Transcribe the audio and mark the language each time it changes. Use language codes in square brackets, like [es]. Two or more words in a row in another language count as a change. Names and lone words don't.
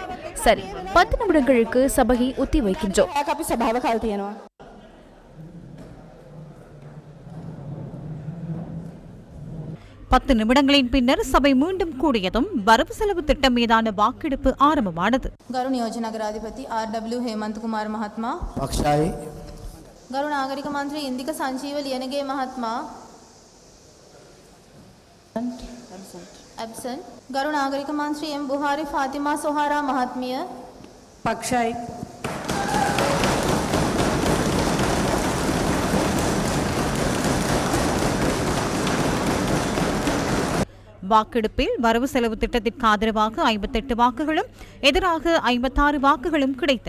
[ta] சரி, 10 நிமிடங்களுக்கு சபையை ஒத்தி வைக்கின்றோம். 10 நிமிடங்களின் பின்னர் சபை மீண்டும் கூடியதும் வரவு செலவு திட்டம் மீதான வாக்கெடுப்பு ஆரம்பமானது. [si] ගරු නියෝජ්‍ය නගරාධිපති R.W. හේමන්ත කුමාර මහත්මයා, පක්ෂයි ගරු නාගරික මන්ත්‍රී ඉන්දික සංජීව ලියනගේ මහත්මයා, ඇබ්සන්ට්, ගරු නාගරික මන්ත්‍රී එම් බුහාරි ෆාතිමා සොහාරා මහත්මිය, පක්ෂයි [ta] வாக்கெடுப்பில் வரவு செலவு திட்டத்திற்கு ஆதரவாக 58 வாக்குகளும் எதிராக 56 வாக்குகளும் கிடைத்தன.